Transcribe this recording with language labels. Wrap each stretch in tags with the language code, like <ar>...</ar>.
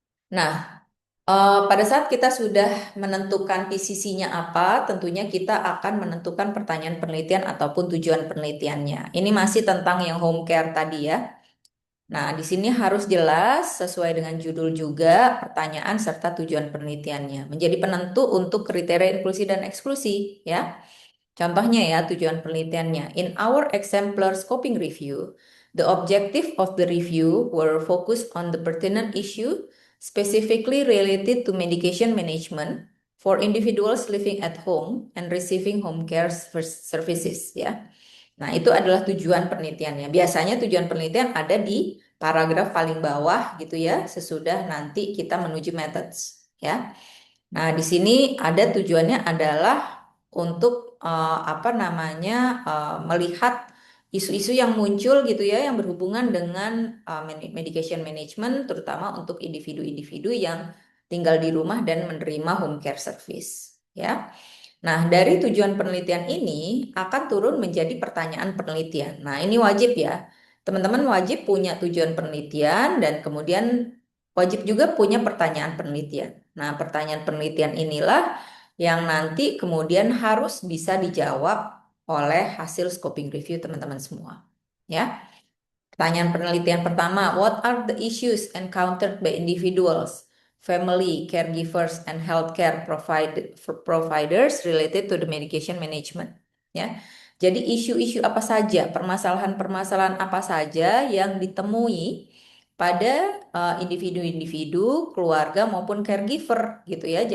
<id>Nah, pada saat kita sudah menentukan PCC-nya apa, tentunya kita akan menentukan pertanyaan penelitian ataupun tujuan penelitiannya. Ini masih tentang yang home care tadi ya. Nah, di sini harus jelas sesuai dengan judul juga pertanyaan serta tujuan penelitiannya. Menjadi penentu untuk kriteria inklusi dan eksklusi ya. Contohnya ya tujuan penelitiannya.</id> <en>In our exemplar scoping review, the objective of the review were focused on the pertinent issue specifically related to medication management for individuals living at home and receiving home care services</en> <id>ya. Nah, itu adalah tujuan penelitiannya. Biasanya tujuan penelitian ada di paragraf paling bawah gitu ya, sesudah nanti kita menuju methods ya. Nah, di sini ada tujuannya adalah untuk apa namanya melihat isu-isu yang muncul gitu ya yang berhubungan dengan medication management terutama untuk individu-individu yang tinggal di rumah dan menerima home care service ya. Nah, dari tujuan penelitian ini akan turun menjadi pertanyaan penelitian. Nah, ini wajib ya. Teman-teman wajib punya tujuan penelitian dan kemudian wajib juga punya pertanyaan penelitian. Nah, pertanyaan penelitian inilah yang nanti kemudian harus bisa dijawab oleh hasil scoping review teman-teman semua. Ya.</id> <en>Pertanyaan penelitian pertama, what are the issues encountered by individuals, family, caregivers, and healthcare providers related to the medication management?</en> <id>Ya, jadi isu-isu apa saja, permasalahan-permasalahan apa saja yang ditemui pada individu-individu, keluarga maupun caregiver gitu ya.</id>